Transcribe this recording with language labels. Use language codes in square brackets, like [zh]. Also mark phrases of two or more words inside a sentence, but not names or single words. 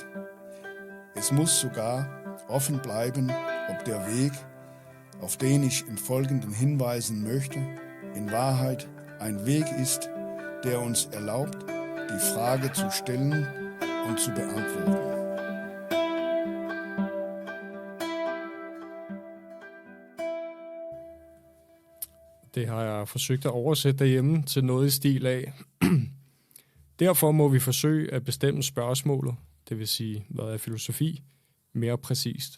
[de] Es muss sogar offen bleiben, ob der Weg, auf den ich im Folgenden hinweisen möchte, in Wahrheit ein Weg ist, der uns erlaubt, die Frage zu stellen und zu beantworten. [da] Det har jeg forsøgt at oversætte derhjemme til noget i stil af. Derfor må vi forsøge at bestemme spørgsmålet, det vil sige, hvad er filosofi, mere præcist.